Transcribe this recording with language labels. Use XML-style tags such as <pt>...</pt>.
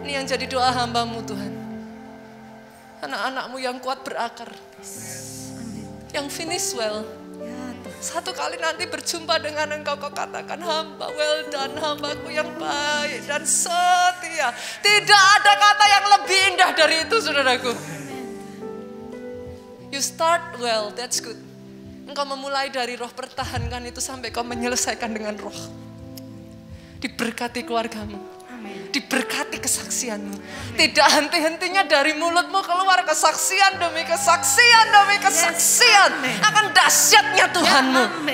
<id>Jadi doa hambamu Tuhan. Anak-anakmu yang kuat berakar. Yang</id> <en>finish well.</en> <id>Satu kali nanti berjumpa dengan engkau, kau katakan hamba,</id> <en>well done,</en> <id>hambaku yang baik dan setia. Tidak ada kata yang lebih indah dari itu, saudaraku.</id> <en>You start well, that's good.</en> <id>Engkau memulai dari roh, pertahankan itu sampai kau menyelesaikan dengan roh. Diberkati keluargamu. Diberkati kesaksianmu. Tidak henti-hentinya dari mulutmu keluar kesaksian demi kesaksian demi kesaksian. Akan dahsyatnya Tuhanmu.</id>